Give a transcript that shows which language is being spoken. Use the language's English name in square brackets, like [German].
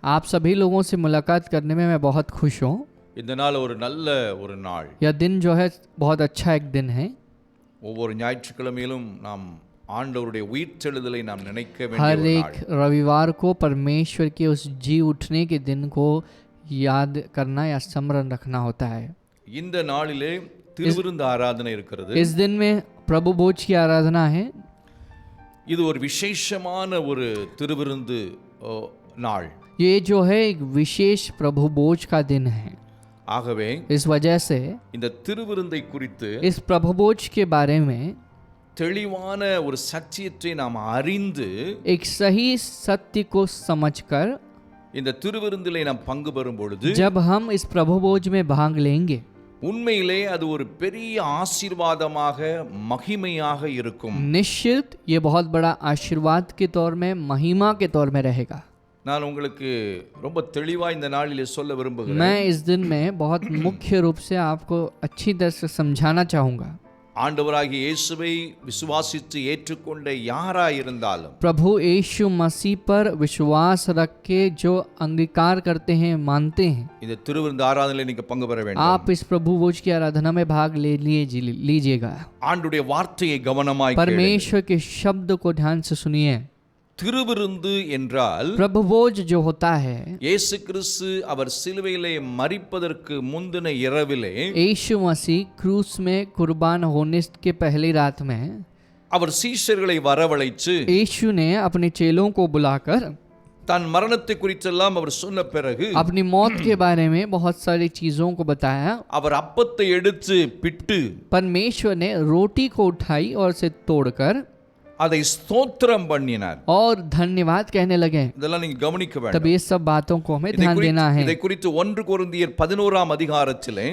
[Hindi] आप सभी लोगों से मुलाकात करने में मैं बहुत खुश हूँ. [Tamil] இந்த நாள் ஒரு நல்ல ஒரு நாள். [Hindi] यह दिन जो है बहुत अच्छा एक दिन है. [Tamil] ஒவ்வொரு ஞாயிற்றுக்கிழமையிலும் நாம் ஆண்டவருடைய உயிர்த்தெழுதலை நாம் நினைக்க வேண்டிய [Hindi] हर [Tamil] ஒரு [Hindi] एक [Tamil] நாள். [Hindi] रविवार को परमेश्वर के उस जी उठने के दिन को याद करना या स्मरण रखना होता है. [Tamil] இந்த நாளிலே திருவிருந்து ஆராதனை இருக்கிறது. [Hindi] इस दिन में प्रभु भोज की आराधना है. [Tamil] இது ஒரு விசேஷமான ஒரு திருவிருந்து நாள். [Hindi] ये जो है एक विशेष प्रभु भोज का दिन है. [Tamil] ஆகவே [Hindi] इस वजह से [Tamil] இந்த திருவிருந்தை குறித்து [Hindi] इस प्रभु भोज के बारे में [Tamil] தெளிவான ஒரு சத்தியத்தை நாம் அறிந்து [Hindi] एक सही सत्य को समझकर [Tamil] இந்த திருவிருந்திலே நாம் பங்கு பெறும் பொழுது [Hindi] जब हम इस प्रभु भोज में भाग लेंगे, [Tamil] உண்மையிலே அது ஒரு பெரிய ஆசீர்வாதமாக மகிமையாக இருக்கும். [Hindi] निश्चित ये बहुत बड़ा आशीर्वाद के तौर में, महिमा के तौर में रहेगा. [Tamil] நான் உங்களுக்கு ரொம்ப தெளிவா இந்த நாளிலே சொல்ல விரும்புகிறேன். [Hindi] मैं इस दिन में बहुत मुख्य रूप से आपको अच्छी तरह से समझाना चाहूँगा. [Tamil] ஆண்டவராகிய இயேசுவை விசுவாசித்து ஏற்றுக்கொண்ட யாராய் இருந்தாலும் [Hindi] प्रभु यीशु मसीह पर विश्वास रख के जो अंगीकार करते हैं, मानते हैं, [Tamil] இந்த திருவிருந்து ஆராதனையிலே நீங்க பங்கு பெற வேண்டும். [Hindi] आप इस प्रभु भोज की आराधना में भाग लीजिएगा. [Tamil] ஆண்டுடைய வார்த்தையை கவனமாய் கேளுங்கள். [Hindi] परमेश्वर के शब्द को ध्यान से सुनिए. [Tamil] திருவிருந்து என்றால் [Hindi] प्रभु भोज जो होता है, [Tamil] இயேசு கிறிஸ்து அவர் சிலுவையிலே மரிப்பதற்கு முந்தின இரவிலே [Hindi] यीशु मसीह क्रूस में कुर्बान होने के पहली रात में [Tamil] அவர் சீஷர்களை வரவழைத்து [Hindi] यीशु ने अपने चेलों को बुलाकर [Tamil] தன் மரணத்தை குறித்தெல்லாம் அவர் சொன்ன பிறகு [Hindi] अपनी मौत के बारे में बहुत सारी चीजों को बताया. [Tamil] அவர் அப்பத்தை எடுத்து பிட்டு [Hindi] परमेश्वर ने रोटी को उठाई और उसे तोड़कर [Tamil] அதை ஸ்தோத்திரம் பண்ணினார். [Hindi] और धन्यवाद कहने लगे. [Tamil] இதெல்லாம் நீங்க கவனிக்க [Hindi] तब [Tamil] வேண்டும். [Hindi] ये सब बातों को हमें ध्यान देना है. [Tamil] இதை குறித்து 1 கொரிந்தியர் 11ஆம் அதிகாரத்திலே